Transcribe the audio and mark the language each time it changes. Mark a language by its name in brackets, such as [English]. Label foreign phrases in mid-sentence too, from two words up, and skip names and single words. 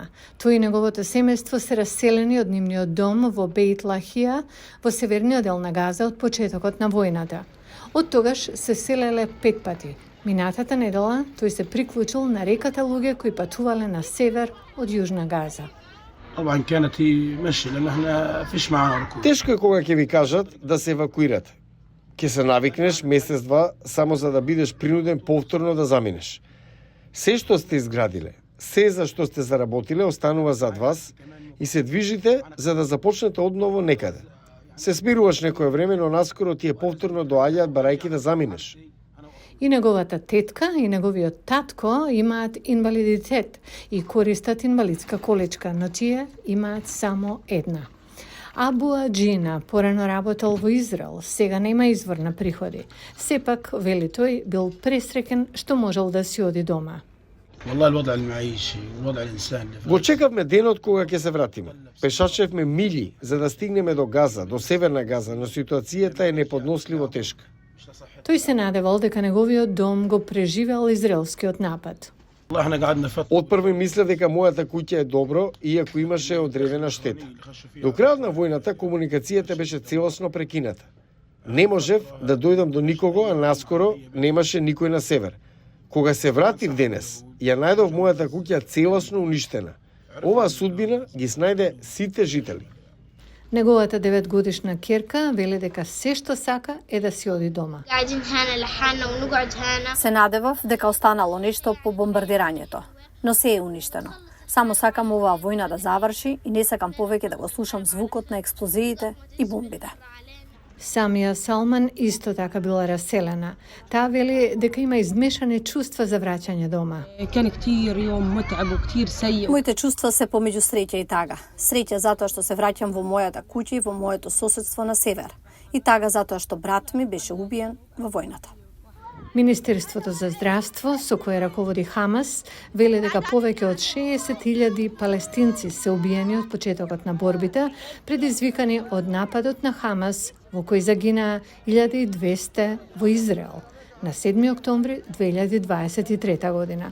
[Macedonian] Тој и неговото семејство се раселени од нивниот дом во Бейт Лахија во северниот дел на Газа од почетокот на војната. Од тогаш се селеле 5 пати. Минатата недела тој се приклучил на реката луѓе кои патувале на север од Јужна Газа. [Arabic] طبعا كانت هي مشي لأن احنا فيش معنا ركوب. [Macedonian] Тешко е кога ќе ви кажат да се евакуирате. Ќе се навикнеш месец-два само за да бидеш принуден повторно да заминеш. Се што сте изградиле, се за што сте заработиле останува зад вас и се движите за да започнете одново некаде. Се смируваш некое време, но наскоро ти е повторно доаѓаат барајки да заминеш. И неговата тетка и неговиот татко имаат инвалидитет и користат инвалидска количка, но тие имаат само една. Абу Аджина порано работел во Израел, сега нема извор на приходи. Сепак, вели тој, бил пресреќен што можел да си оди дома. [Arabic] والله الوضع المعيشي والوضع الإنساني. [Macedonian] Го чекавме денот кога ќе се вратиме. Пешачевме мили за да стигнеме до Газа, до Северна Газа, но ситуацијата е неподносливо тешка. Тој се надевал дека неговиот дом го преживел израелскиот напад. [Arabic] والله احنا قعدنا فترة. [Macedonian] Отпрво мислев дека мојата куќа е добро, иако имаше одредена штета. До крајот на војната комуникацијата беше целосно прекината. Не можев да дојдам до никого, а наскоро немаше никој на север. Кога се вратив денес, ја најдов мојата куќа целосно уништена. Оваа судбина ги снајде сите жители. Неговата 9-годишна ќерка вели дека се што сака е да си оди дома. [Arabic] قاعدين هنا لحالنا ونقعد هنا. [Macedonian] Се надевав дека останало нешто по бомбардирањето, но се е уништено. Само сакам оваа војна да заврши и не сакам повеќе да го слушам звукот на експлозиите и бомбите. Самија Салман исто така била раселена. Таа вели дека има измешани чувства за враќање дома. [Arabic] كان كتير يوم متعب وكتير سيء. [Macedonian] Моите чувства се помеѓу среќа и тага. Среќа затоа што се враќам во мојата куќа и во моето соседство на север. И тага затоа што брат ми беше убиен во војната. Министерството за здравство, со кое раководи Хамас, вели дека повеќе од 60.000 палестинци се убиени од почетокот на борбите, предизвикани од нападот на Хамас, во кој загинаа 1200 во Израел на 7 октомври 2023 година.